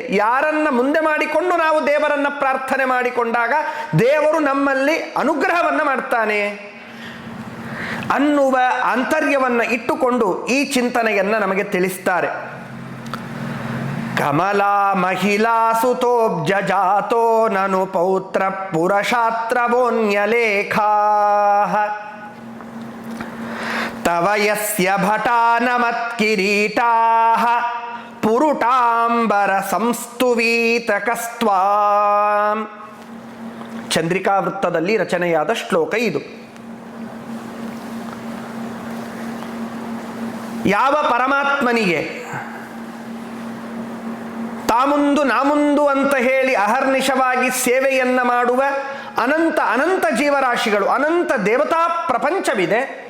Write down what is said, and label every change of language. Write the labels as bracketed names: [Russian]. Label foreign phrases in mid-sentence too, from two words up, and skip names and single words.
[Kannada] ಯಾರನ್ನ ಮುಂದೆ ಮಾಡಿಕೊಂಡು ನಾವು ದೇವರನ್ನು ಪ್ರಾರ್ಥನೆ ಮಾಡಿಕೊಂಡಾಗ ದೇವರು ನಮ್ಮಲ್ಲಿ ಅನುಗ್ರಹವನ್ನು ಮಾಡ್ತಾನೆ ಅನ್ನುವ ಆಂತರ್ಯವನ್ನು ಇಟ್ಟುಕೊಂಡು ಈ ಚಿಂತನೆಯನ್ನು ನಮಗೆ ತಿಳಿಸ್ತಾರೆ. [Sanskrit] ಕಮಲಾ ಮಹಿಳಾ ಸುತೋಬ್ಜಾತೋ ನನು ಪೌತ್ರ ಪುರಶಾತ್ರವೋನ್ಯಲೇಖಾ ತವ ಯಸ್ಯ ಭಟಾನಮತ್ಕಿರೀಟಾಃ ಪುರುಟಾಂಬರ ಸಂಸ್ತುವೀತಕಸ್ತ್ವಾಂ. [Kannada] ಚಂದ್ರಿಕಾ ವೃತ್ತದಲ್ಲಿ ರಚನೆಯಾದ ಶ್ಲೋಕ ಇದು. ಯಾವ ಪರಮಾತ್ಮನಿಗೆ ತಾಮುಂದು ನಾಮುಂದು ಅಂತ ಹೇಳಿ ಅಹರ್ನಿಶವಾಗಿ ಸೇವೆಯನ್ನ ಮಾಡುವ ಅನಂತ ಅನಂತ ಜೀವರಾಶಿಗಳು, ಅನಂತ ದೇವತಾ ಪ್ರಪಂಚವಿದೆ.